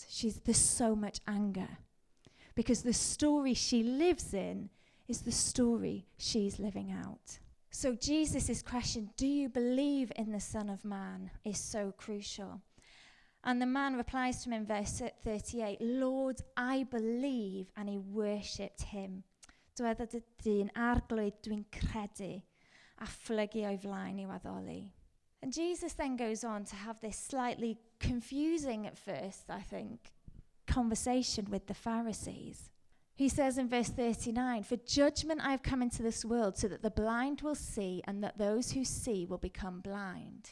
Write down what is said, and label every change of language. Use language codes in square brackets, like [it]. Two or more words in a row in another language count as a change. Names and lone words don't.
[en] There's so much anger because the story she lives in is the story she's living out. So Jesus' question, do you believe in the Son of Man, is so crucial. And the man replies to him in verse 38, Lord, I believe, and he worshipped him. [cy] Dywedodd y dyn, arglwydd dwi'n credu, a phlygu o'i flaen i'w addoli. [en] And Jesus then goes on to have this slightly confusing at first, I think, conversation with the Pharisees. He says in verse 39, for judgment I have come into this world so that the blind will see and that those who see will become blind.